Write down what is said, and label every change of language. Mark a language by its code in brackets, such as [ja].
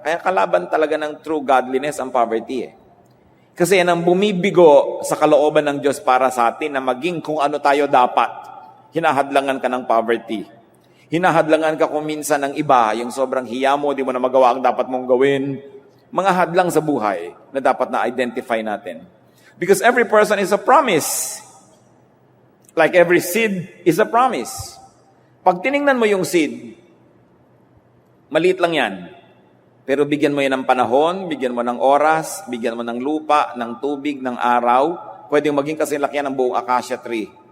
[tl] Kaya kalaban talaga ng true godliness ang poverty eh. Kasi yan ang bumibigo sa kalooban ng Diyos para sa atin na maging kung ano tayo dapat. Hinahadlangan ka ng poverty. Hinahadlangan ka kung minsan ng iba, yung sobrang hiya mo, di mo na magawa ang dapat mong gawin. Mga hadlang sa buhay na dapat na-identify natin. [en] Because every person is a promise. Like every seed is a promise. [tl] Pag tiningnan mo yung seed, maliit lang yan. Pero bigyan mo yan ng panahon, bigyan mo ng oras, bigyan mo ng lupa, ng tubig, ng araw, pwedeng maging kasilakyan ng buong acacia tree.